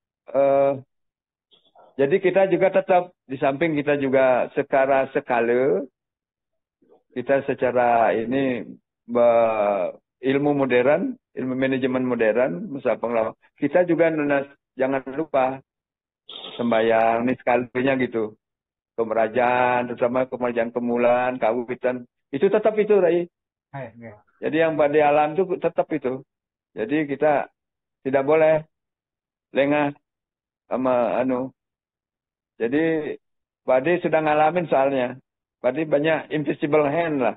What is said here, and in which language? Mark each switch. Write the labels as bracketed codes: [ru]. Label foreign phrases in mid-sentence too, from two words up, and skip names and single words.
[id] Jadi kita juga tetap di samping kita juga secara skala kita secara ini ilmu modern, ilmu manajemen modern, masa pengalaman. Kita juga jangan lupa sembahyang ini sekalinya gitu. Kemerajaan, terutama kemerajaan Kemulan, Kawitan. Itu tetap itu, Rai. Jadi yang pada alam itu tetap itu. Jadi kita tidak boleh lengah sama Jadi Pak D sudah ngalamin soalnya. Pak D banyak [en] invisible hand [id] lah.